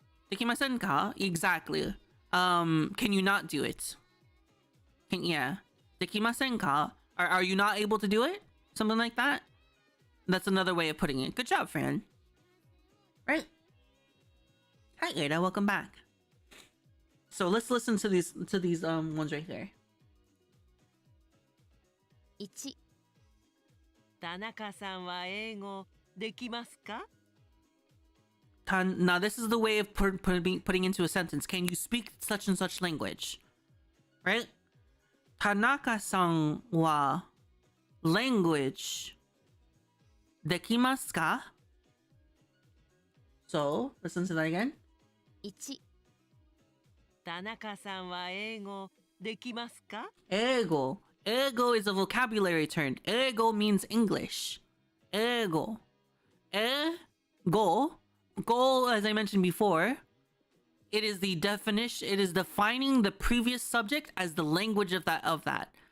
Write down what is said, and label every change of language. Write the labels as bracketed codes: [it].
[ja] Dekimasen ka? [en] Exactly. Can you not do it? Yeah. Dekimasen ka? Are you not able to do it? Something like that? That's another way of putting it. Good job, Fran. Right? Hi, Ada. Welcome back. So let's listen to these ones right here. 1、 [ja] 田中さんは英語できますか? [en] Now this is the way of putting into a sentence. Can you speak such and such language? Right? [ja] Tanaka-san wa [en] language [ja] dekimasu ka? [en] So, listen to that again. 1、 [ja] 田中さんは英語できますか? [en] Ego. Ego is a vocabulary term. Ego means English. Ego. Ego. Go, as I mentioned before, it is the definition. It is defining the previous subject as the language of that.